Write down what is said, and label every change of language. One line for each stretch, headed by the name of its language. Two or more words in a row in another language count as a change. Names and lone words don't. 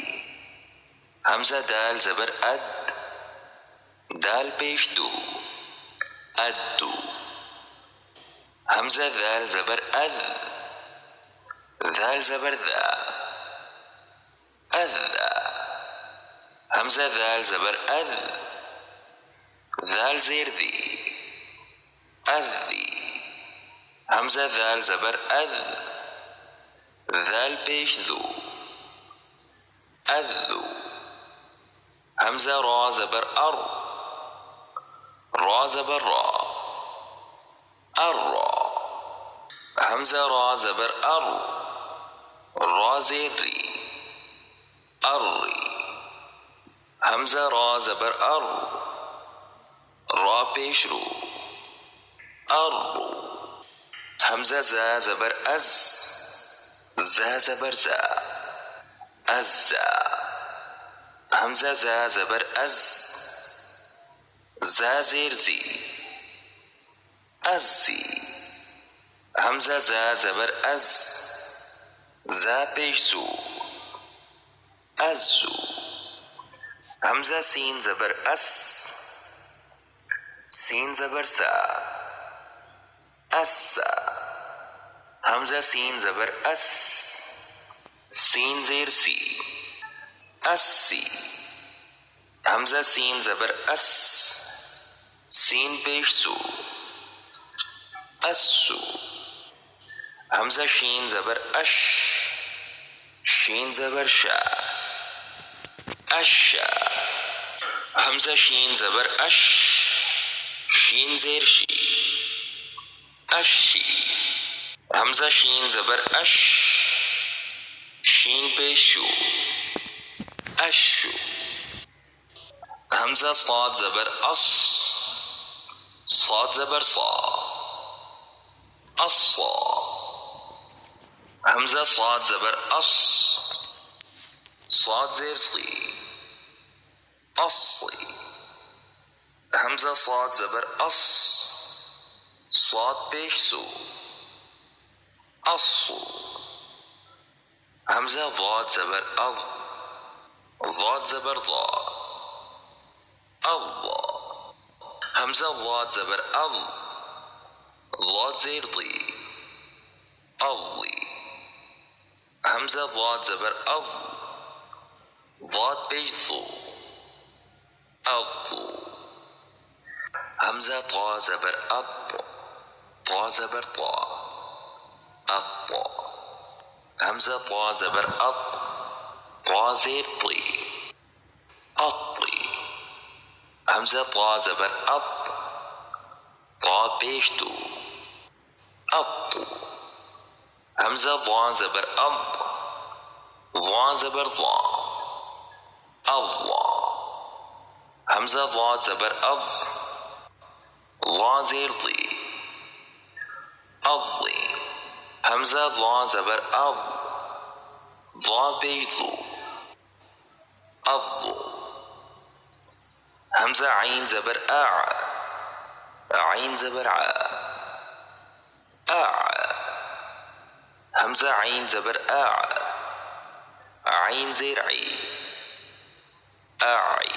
Urdu: حمزہ دال زبر اد، دال پیش دو، ادو. حمزہ دال زبر اد، دال زبر دا، ادا. حمزہ دال زبر اد، دال زیر دی، ادی. حمزہ دال زبر اد، دال پیش دو، ادو. حمزہ را زبر ار، را زبر را، ارا. حمزہ را زبر ار، را زیر ری، اری. حمزہ را زبر ار، را پیش رو، ارو. حمزہ زا زبر از، زا زبر زا، ازا. حمزہ زا زبر از، زا زیر زی، ازی. حمزہ زا زبر از، زا پیش زو، ازو. حمزہ سین زبر اس، سین زبر سا، اسا. حمزہ سین زبر اس، سین زیر سی، اسی. حمزہ سین زبر اس، سین پیش سو، اسو. حمزہ شین زبر اش، شین زبر شا، اشا. حمزہ شین زبر اش، شین زیر شی، اشی. حمزہ شین زبر اش، شین پیش شو، اشو. حمزہ صاد زبر اص، صاد زبر صا، اصا. حمزہ صاد زبر اص، صاد زیر صی، اصی. حمزہ صاد زبر اص، صاد پیش سو، اصو. حمزہ ضاد زبر اض، ضاد زبر ضا، اضا. حمزة ضاد زبر أض، ضاد زير ضي، أضي. حمزة ضاد زبر أض، ضاد پیش ضو، أضو. حمزة طا زبر أط، طا زبر طا، أطا. حمزة طا زبر أط، طا زير طي، أطي. حمزة طا زبر أط، طا پیش دو، أطو. حمزة ضا زبر أض، ضا زبر ضا، أضا. حمزة ضاد زبر أض، ضا زير ضي، أضي. حمزة ضا زبر أض، ضا پیش ضو، أضو. حمزة عين زبر أع، عين زبر ع، أع. حمزة عين زبر أع، عين زير عي، أعي.